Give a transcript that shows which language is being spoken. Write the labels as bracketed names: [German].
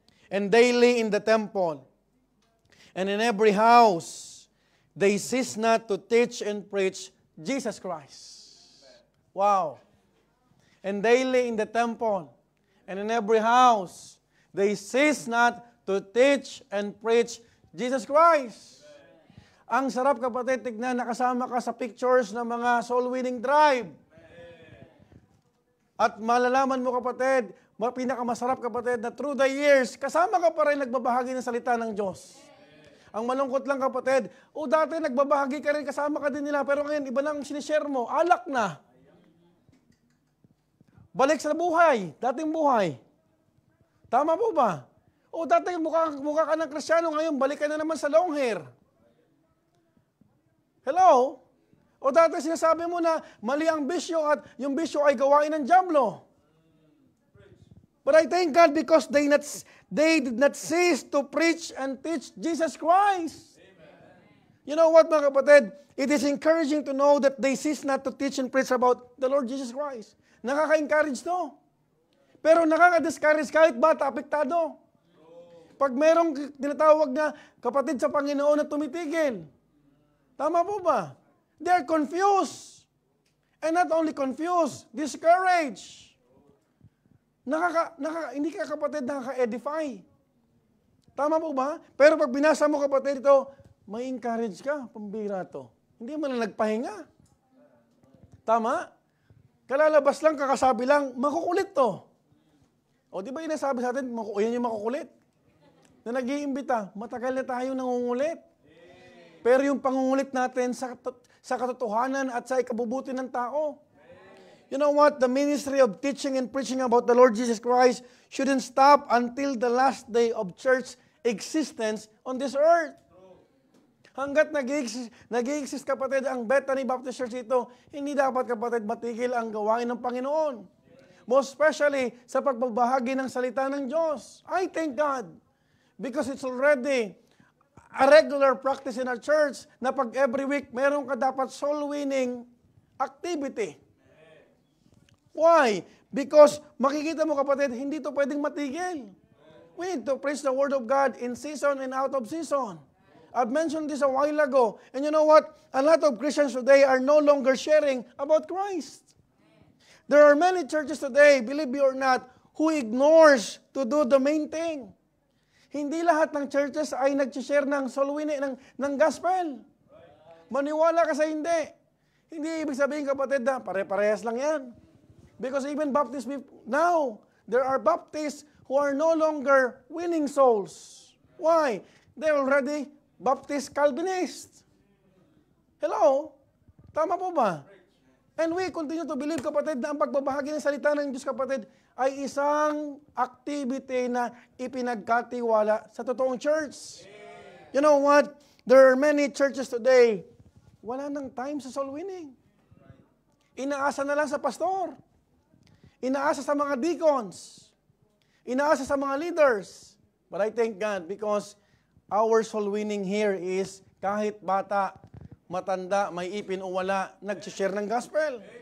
[English] And daily in the temple, and in every house, they cease not to teach and preach Jesus Christ. Wow. And daily in the temple, and in every house, they cease not to teach and preach Jesus Christ. [Filipino] Ang sarap, kapatid, tignan, nakasama ka sa pictures ng mga soul-winning drive. At malalaman mo, kapatid, pinakamasarap, kapatid, na [English] through the years, [Filipino] kasama ka pa rin nagbabahagi ng salita ng Diyos. Ang malungkot lang, kapatid, dati nagbabahagi ka rin, kasama ka din nila, pero ngayon, iba nang sinishare mo, alak na. Balik sa buhay, dating buhay. Tama po ba? Dati mukha ka ng Kristyano, ngayon balik ka na naman sa [English] long hair. [Filipino] Hello? Dati sinasabi mo na mali ang bisyo at yung bisyo ay gawain ng dyablo. [English] But I thank God because They did not cease to preach and teach Jesus Christ. You know what, [Filipino] mga kapatid? [English] It is encouraging to know that they cease not to teach and preach about the Lord Jesus Christ. [Filipino] Nakaka-encourage to. Pero nakaka-discourage kahit bata, apektado. Pag merong tinatawag na kapatid sa Panginoon na tumitigil. Tama po ba? [English] They are confused. And not only confused, discouraged. [Filipino] Hindi ka kapatid nakaka-edify. Tama po ba? Pero pag binasa mo kapatid ito, may encourage ka, pambira to. Hindi mo na nagpahinga. Tama? Kalalabas lang, kakasabi lang, makukulit to. O di ba inasabi sa atin, yan yung makukulit? Na nag-iimbita, matagal na tayo nangungulit. Pero yung pangungulit natin sa katotohanan at sa ikabubuti ng tao. [English] You know what? The ministry of teaching and preaching about the Lord Jesus Christ shouldn't stop until the last day of church existence on this earth. [Filipino] Hanggat nag-i-exist kapatid ang Bethany Baptist Church ito, hindi dapat kapatid matigil ang gawain ng Panginoon. [English] Most especially [Filipino] sa pagbabahagi ng salita ng Diyos. [English] I thank God because it's already a regular practice in our church [Filipino] na pag [English] every week [Filipino] meron ka dapat [English] soul winning activity. Why? Because [Filipino] makikita mo kapatid, hindi ito pwedeng matigil. [English] We need to preach the Word of God in season and out of season. I've mentioned this a while ago. And you know what? A lot of Christians today are no longer sharing about Christ. There are many churches today, believe it or not, who ignores to do the main thing. [Filipino] Hindi lahat ng churches ay nag-share ng soul winning, ng gospel. Maniwala ka sa hindi. Hindi ibig sabihin kapatid na pare-parehas lang yan. [English] Because even Baptists now, there are Baptists who are no longer winning souls. Why? They're already Baptist Calvinist. [Filipino] Hello? Tama po ba? [English] And we continue to believe, [Filipino] kapatid, na ang pagbabahagi ng salita ng Diyos, kapatid, ay isang activity na ipinagkatiwala sa totoong church. [English] You know what? There are many churches today, [Filipino] wala nang [English] time sa soul winning. [Filipino] Inaasa na lang sa pastor. Inaasa sa mga deacons. Inaasa sa mga leaders. [English] But I thank God because our soul winning here is [Filipino] kahit bata, matanda, may ipin o wala, nag-share ng gospel.